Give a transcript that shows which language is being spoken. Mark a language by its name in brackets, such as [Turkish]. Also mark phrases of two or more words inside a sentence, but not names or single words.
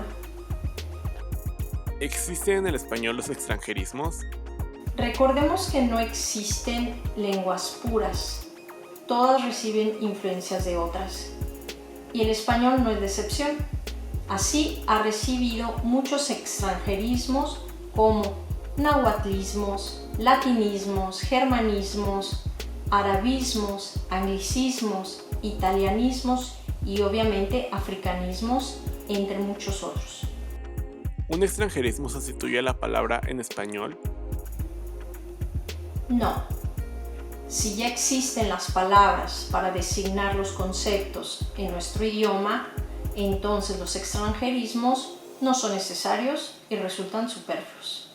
[Spanish] ¿Existen en el español los extranjerismos? Recordemos que no existen lenguas puras. Todas reciben influencias de otras, y el español no es la excepción. Así ha recibido muchos extranjerismos como nahuatlismos, latinismos, germanismos, arabismos, anglicismos, italianismos y obviamente africanismos, entre muchos otros. ¿Un extranjerismo sustituye a la palabra en español? No. Si ya existen las palabras para designar los conceptos en nuestro idioma, entonces los extranjerismos no son necesarios y resultan superfluos.